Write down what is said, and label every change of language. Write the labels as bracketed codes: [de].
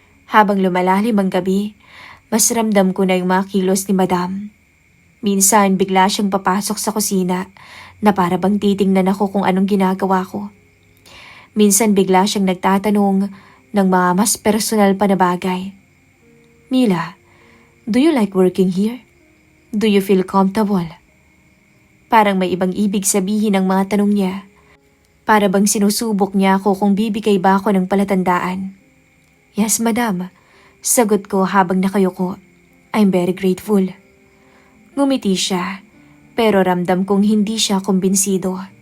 [tl] Habang lumalalim ang gabi, mas ramdam ko na yung mga kilos ni Madam. Minsan bigla siyang papasok sa kusina na para bang titingnan ako kung anong ginagawa ko. Minsan bigla siyang nagtatanong ng mga mas personal pa na bagay. [en] Mila, do you like working here? Do you feel comfortable? [tl] Parang may ibang ibig sabihin ang mga tanong niya. Para bang sinusubok niya ako kung bibigay ba ako ng palatandaan. [en] Yes, madam. [tl] Sagot ko habang nakayuko. [en] I'm very grateful. [tl] Ngumiti siya, pero ramdam kong hindi siya kumbinsido.